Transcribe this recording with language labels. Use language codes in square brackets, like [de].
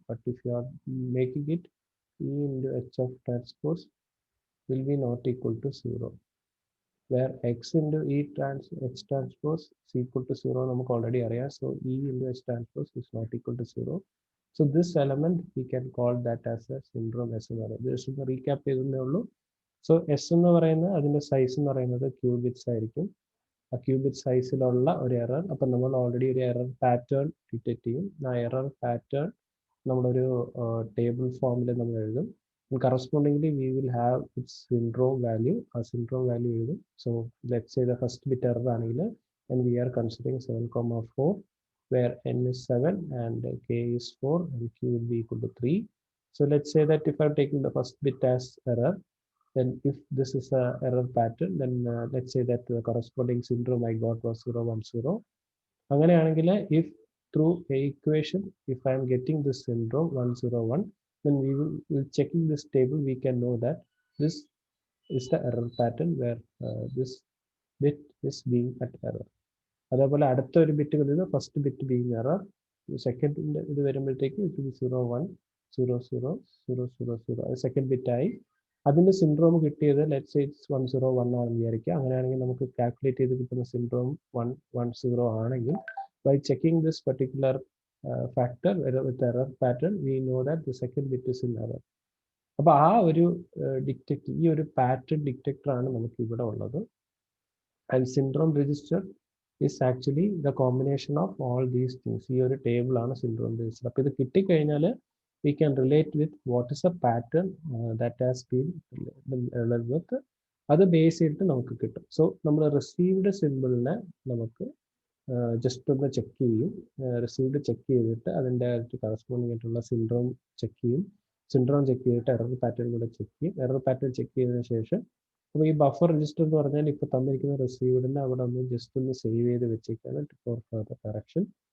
[en] But if you are making it e into h of transpose will be not equal to 0, where x into h transpose is equal to 0 [ml] നമുക്ക് [en] already [ml] അറിയാം. [en] So e into h transpose is not equal to 0. So this element we can call that as a syndrome S [ml] എന്ന് പറയുന്നത്. Just ഒന്ന് recap ചെയ്തേ ഉള്ളൂ. So S എന്ന് പറയുന്നത് അതിൻ്റെ സൈസ് എന്ന് പറയുന്നത് ക്യൂബിറ്റ്സ് ആയിരിക്കും. ആ ക്യൂബിറ്റ് സൈസിലുള്ള ഒരു എറർ. അപ്പം നമ്മൾ ഓൾറെഡി ഒരു എറർ പാറ്റേൺ ഡിറ്റക്ട് ചെയ്യും. ആ എറർ പാറ്റേൺ നമ്മളൊരു ടേബിൾ ഫോമിൽ നമ്മൾ എഴുതും. [en] Correspondingly we will have its syndrome value. A syndrome value [ml] എഴുതും. [en] So let's say the first bit error [ml] ആണെങ്കിൽ [en] and we are considering 7,4 where n is 7 and k is 4 and q will be equal to 3. So let's say that if I'm taking the first bit as error, then if this is a error pattern, then let's say that the corresponding syndrome I got was 010. [ml] അങ്ങനെയാണെങ്കിൽ [en] if through a equation if I am getting this syndrome 101, then we will checking this table we can know that this is the error pattern where this bit is being at error. [ml] അതേപോലെ അടുത്ത ഒരു bit വരുന്നത് [en] first bit being error, [ml] സെക്കൻഡിൻ്റെ ഇത് വരുമ്പോഴത്തേക്ക് ഇത് 01000000 അത് second ബിറ്റായി. അതിൻ്റെ syndrome കിട്ടിയത് [en] let's say it's [ml] 101 ആണെന്ന് വിചാരിക്കുക. അങ്ങനെയാണെങ്കിൽ നമുക്ക് കാൽക്കുലേറ്റ് ചെയ്ത് കിട്ടുന്ന സിൻഡ്രോം 110 ആണെങ്കിൽ [en] By checking this particular factor with error pattern, we know that the second bit is in error. [ml] അപ്പോൾ ആ ഒരു ഡിറ്റക്ട് ഈ ഒരു പാറ്റേൺ ഡിറ്റക്ടർ ആണ് നമുക്ക് ഇവിടെ ഉള്ളത്. [en] And syndrome register is actually the combination of all these things. [ml] ഈ ഒരു ടേബിൾ ആണ് സിൻഡ്രോം രജിസ്റ്റർ. അപ്പോൾ ഇത് കിട്ടിക്കഴിഞ്ഞാൽ [en] we can relate with what is a pattern that has been related with. [ml] അത് ബേസ് ചെയ്തിട്ട് നമുക്ക് കിട്ടും. സോ നമ്മൾ റിസീവ്ഡ് സിമ്പിളിനെ നമുക്ക് ജസ്റ്റ് ഒന്ന് ചെക്ക് ചെയ്യും. റിസീവ്ഡ് ചെക്ക് ചെയ്തിട്ട് അതിൻ്റെ കറസ്പോണ്ടിങ് ആയിട്ടുള്ള സിൻഡ്രോം ചെക്ക് ചെയ്യും. സിൻഡ്രോം ചെക്ക് ചെയ്തിട്ട് എറർ പാറ്റേൺ കൂടെ ചെക്ക് ചെയ്യും. എറർ പാറ്റേൺ ചെക്ക് ചെയ്തതിന് ശേഷം അപ്പോൾ ഈ ബഫർ രജിസ്റ്റർ എന്ന് പറഞ്ഞാൽ ഇപ്പോൾ തന്നിരിക്കുന്ന റിസീവ്ഡിനെ അവിടെ ഒന്ന് ജസ്റ്റ് ഒന്ന് സേവ് ചെയ്ത് വെച്ചേക്കാണ് [en] For further correction.